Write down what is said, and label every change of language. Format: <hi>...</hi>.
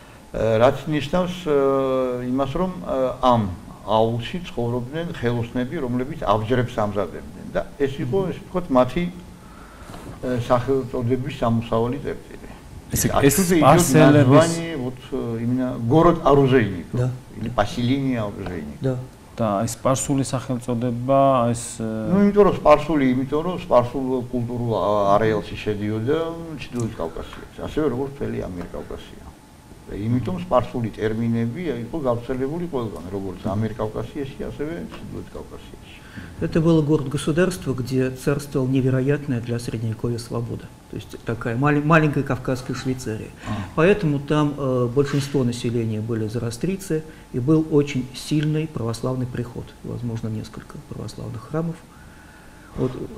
<ka>რაც ნიშნავს იმას, რომ ამ აულში ცხოვრობდნენ ხელოსნები, რომლებიც აბჯრებს ამზადებდნენ და ეს იყო, ესე ვთქვათ, მათი სახელწოდების სამოსავალი წერტილი. ეს название</ka> <ru>вот именно город оружейников или поселение оружейников. Да.</ru> <ka>და ეს სპარსული სახელწოდება ეს ну იმიტომ რომ სპარსულ კულტურულ არეალში შედიოდა ჩრდილოეთ კავკასიაში, ასევე როგორც მთელი ამიერკავკასია. და იმიტომ სპარსული ტერმინები იყო გავრცელებული ყველგან, როგორც ამიერკავკასიაში, ასევე ჩრდილოეთ კავკასიაში.</ka> <ru>Это было город-государство, где царствовала невероятная для Средневековья свобода. То есть такая маленькая Кавказская Швейцария. Поэтому там большинство населения были зороастрийцы, и был очень сильный православный приход. Возможно, несколько православных храмов. Вот.</ru>